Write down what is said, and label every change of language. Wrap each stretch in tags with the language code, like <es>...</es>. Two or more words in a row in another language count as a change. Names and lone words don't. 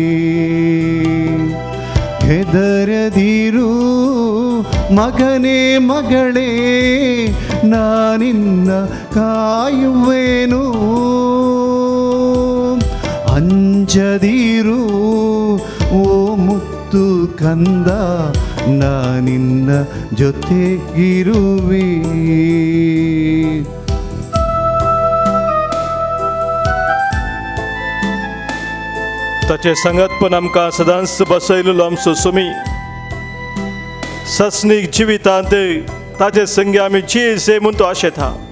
<kn>ಹೆದರದಿರು ಮಗನೇ ಮಗಳೇ, ನಾನಿನ್ನ ಕಾಯುವೆನು. ಅಂಜದಿರು ಓ ಮುತ್ತು ಕಂದ, ನಾನಿನ್ನ ಜೊತೆ ಇರುವೆ.</kn> <kok>ताचे संगतपण आमकां सदांच बसयलेलो आमचो स्वामी. ससनीक जिवितांत ताचे संगी आमी जियेसे म्हूण तो आशेता.</kok>